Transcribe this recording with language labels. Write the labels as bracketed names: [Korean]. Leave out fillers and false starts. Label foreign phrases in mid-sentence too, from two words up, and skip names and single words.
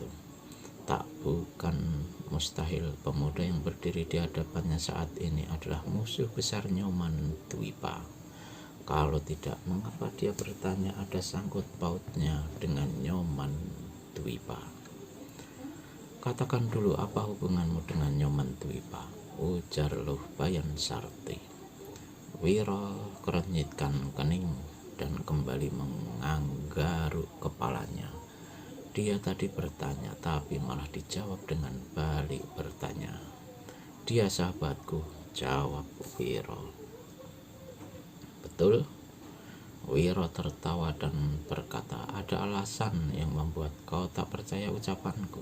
[Indonesian] Tak bukan mustahil pemuda yang berdiri di hadapannya saat ini adalah musuh besar Nyoman Dwipa. Kalau tidak, mengapa dia bertanya ada sangkut pautnya dengan Nyoman Dwipa? Katakan dulu apa hubunganmu dengan Nyoman Dwipa, ujar Luh Bayan Sarti. Wiro kerenyitkan kening dan kembali menggaruk kepalanya. Dia tadi bertanya tapi malah dijawab dengan balik bertanya. Dia sahabatku, jawab Wiro. Betul? Wiro tertawa dan berkata, ada alasan yang membuat kau tak percaya ucapanku.